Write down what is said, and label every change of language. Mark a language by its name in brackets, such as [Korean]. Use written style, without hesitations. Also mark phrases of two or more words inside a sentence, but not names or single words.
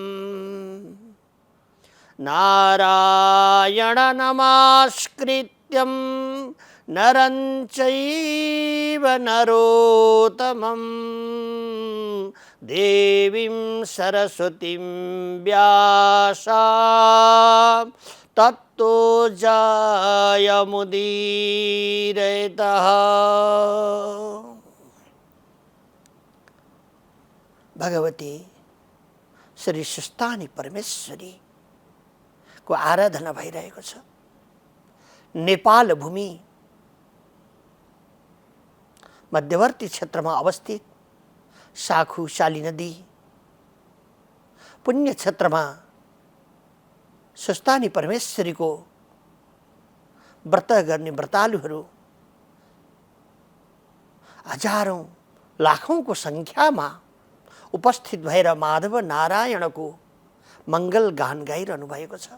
[Sanskrit] नारायण नमस्कृत्यं नरं चैव नरोत्तमं देवीं सरस्वतीं व्यासं ततो जयमुदीरयतः। [Nepali] भगवती श्री सुस्तानी परमेश्वरी को आराधना भइरहेको छ। नेपाल भूमि मध्यवर्ती क्षेत्रमा अवस्थित साखु शाली नदी पुण्य क्षेत्रमा सुस्तानी परमेश्वरीको व्रत गर्ने व्रतालुहरू हजारौं लाखौंको संख्यामा उपस्थित भएर माधव नारायणको मंगल गान गाइरहनु भएको छ।